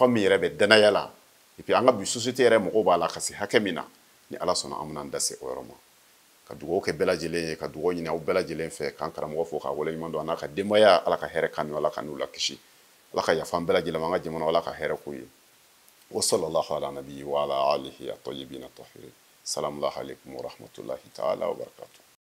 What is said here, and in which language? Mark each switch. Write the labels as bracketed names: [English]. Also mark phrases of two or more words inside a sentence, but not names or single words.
[Bambara] min yɛrɛ bɛ danaya la [French] et puis [Bambara] an ka bi société yɛrɛ mɔgɔw b'a la ka se hakɛ min na ni ala sɔnna an bɛna da se o yɔrɔ ma ka dugawu kɛ bɛɛ lajɛlen ye ka dugawu ɲini aw bɛɛ lajɛlen fɛ k'an karamɔgɔ fo k'a waleɲuman dɔn a n'a ka denbaya ala ka hɛrɛ kanu ala ka n'u la kisi ala ka yafa an bɛɛ lajɛlen ma an ka jamana ala ka hɛrɛ k'u ye [Arabic] وصلى الله على النبي وعلى آله الطيبين الطاهرين سلام عليكم ورحمة الله تعالى وبركاته